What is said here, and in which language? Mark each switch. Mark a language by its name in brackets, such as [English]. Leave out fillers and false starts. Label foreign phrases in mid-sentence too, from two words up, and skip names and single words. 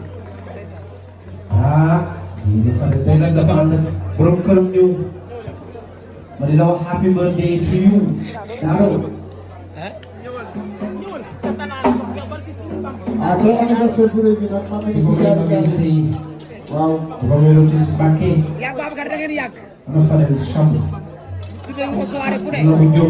[Wolof] jigéenu Fadel tey nag dafa ànd borom këram ñëw ma di la wax [English] happy birthday to you [Wolof] Dado tey anniversaire bu rëy bi nag maa ngi si jaar waaw ba muy roti Mbàkke ana Fadel chance tuddee ko soirée fu ne na bu jóg